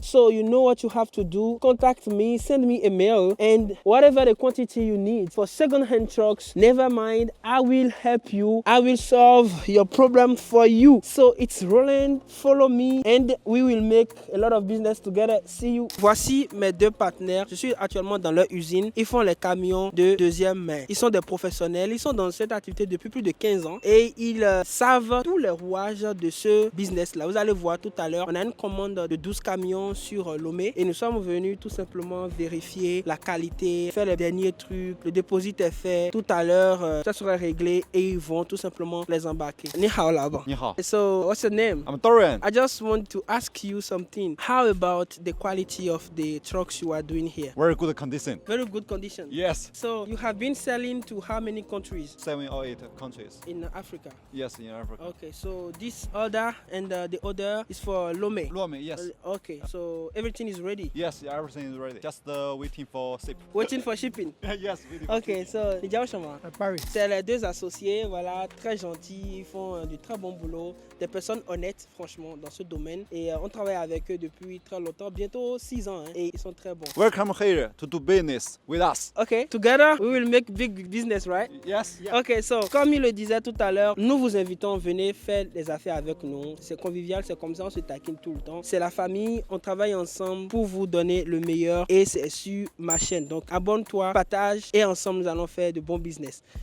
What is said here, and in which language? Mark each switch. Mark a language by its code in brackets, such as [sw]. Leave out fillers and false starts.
[en] So you know what you have to do. Contact me, send me a mail, and whatever the quantity you need for second-hand trucks, never mind, I will help you. I will solve your problem for you. So it's Roland, follow me and we will make a lot of business together. See you. [fr] Voici mes deux partenaires. Je suis actuellement dans leur usine. Ils font les camions de deuxième main. Ils sont des professionnels. Ils sont dans cette activité depuis plus de 15 ans et ils savent tous les rouages de ce business-là. Vous allez voir tout à l'heure, on a une commande de 12 camions sur Lomé et nous sommes venus tout simplement vérifier la qualité, faire les derniers trucs. Le dépôt est fait. Tout à l'heure, ça sera réglé et ils vont tout simplement les embarquer. [zh] Ni hao [fr] là-bas. [zh] Ni hao. [en] So, what's your name? I'm Dorian. I just want to ask you something. How about the quality of the trucks you are doing here? Very good condition. Very good condition. Yes. So you have been selling to how many countries 7 or 8 countries. in Africa? Yes, in Africa. Okay, so this order and the order is for Lomé. Lomé, yes. Okay, so everything is ready. Yes, everything is ready. Just waiting for ship. Waiting for shipping. Yes, waiting for Ok, so Nidjao Chama. [fr] À Paris. C'est les deux associés, voilà, très gentils, ils font du très bon boulot, des personnes honnêtes, franchement, dans ce domaine. Et on travaille avec eux depuis très longtemps, bientôt 6 ans, hein, et ils sont très bons. [en] Welcome here to do business with us. Ok, together we will make big business, right? Yes. Ok, so, [fr] comme il le disait tout à l'heure, nous vous invitons, venez faire des affaires avec nous. C'est convivial, c'est comme ça, on se taquine tout le temps. C'est la famille, on travaille ensemble pour vous donner le meilleur et c'est sur ma chaîne. Donc abonne-toi, partage et ensemble nous allons faire de bons business.